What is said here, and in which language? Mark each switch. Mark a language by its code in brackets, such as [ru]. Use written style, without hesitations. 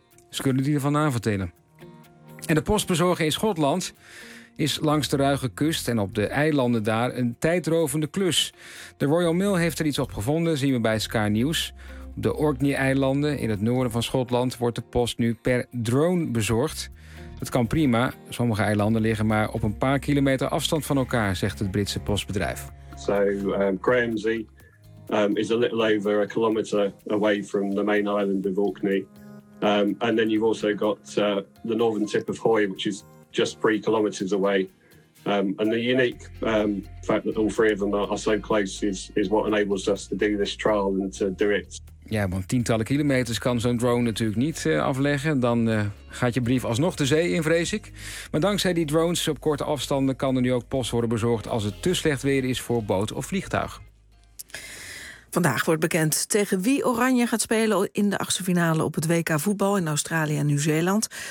[nl] Ze kunnen die ervan aanvertellen. En de postbezorger in Schotland is langs de ruige kust en op de eilanden daar een tijdrovende klus. De Royal Mail heeft er iets op gevonden, zien we bij Sky News. Op de Orkney-eilanden in het noorden van Schotland wordt de post nu per drone bezorgd. Dat kan prima. Sommige eilanden liggen maar op een paar kilometer afstand van elkaar, zegt het Britse postbedrijf. [en] So, Gramsey is a little over a kilometer away from the main island of Orkney. And then you've also got the northern tip of Hoy, which is just 3 kilometers away. And the unique fact that all 3 of them are so close is what enables us to do this trial and to do it. [nl] Ja, want tientallen kilometers kan zo'n drone natuurlijk niet afleggen. Dan gaat je brief alsnog de zee in, vrees ik. Maar dankzij die drones op korte afstanden kan er nu ook post worden bezorgd als het te slecht weer is voor boot of vliegtuig. Vandaag wordt bekend tegen wie Oranje gaat spelen in de achtste finale op het WK voetbal in Australië en Nieuw-Zeeland.